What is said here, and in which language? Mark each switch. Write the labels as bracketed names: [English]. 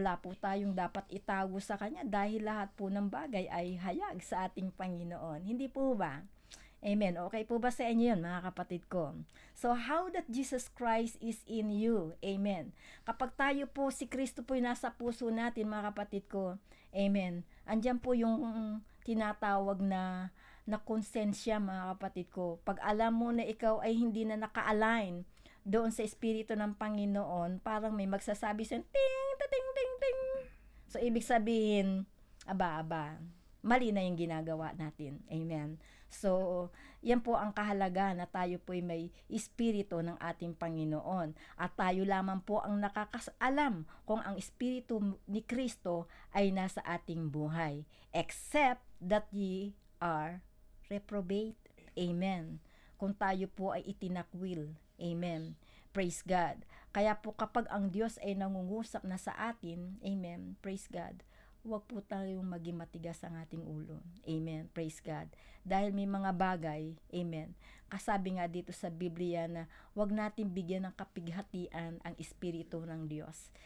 [Filipino] Wala po tayong dapat itago sa Kanya dahil lahat po ng bagay ay hayag sa ating Panginoon. Hindi po ba? Amen. Okay po ba sa inyo yun, mga kapatid ko? [English] So, how that Jesus Christ is in you? [Filipino] Amen. Kapag tayo po, si Kristo po yung nasa puso natin, mga kapatid ko. Amen. Andyan po yung tinatawag na konsensya, mga kapatid ko. Pag alam mo na ikaw ay hindi na naka-align doon sa Espiritu ng Panginoon, parang may magsasabi sa ting, ting, ting, ting. So, ibig sabihin, aba, mali na yung ginagawa natin. Amen. So, yan po ang kahalaga na tayo po ay may Espiritu ng ating Panginoon. At tayo lamang po ang nakakasalam kung ang Espiritu ni Kristo ay nasa ating buhay. [English] Except that ye are reprobate. Amen. [Filipino] Kung tayo po ay itinakwil. Amen. [English] Praise God. [Filipino] Kaya po kapag ang Diyos ay nangungusap na sa atin, amen, [English] praise God, [Filipino] huwag po tayong maging matigas ang ating ulo. Amen. [English] Praise God. [Filipino] Dahil may mga bagay, amen, kasabi nga dito sa Biblia na huwag natin bigyan ng kapighatian ang Espiritu ng Diyos.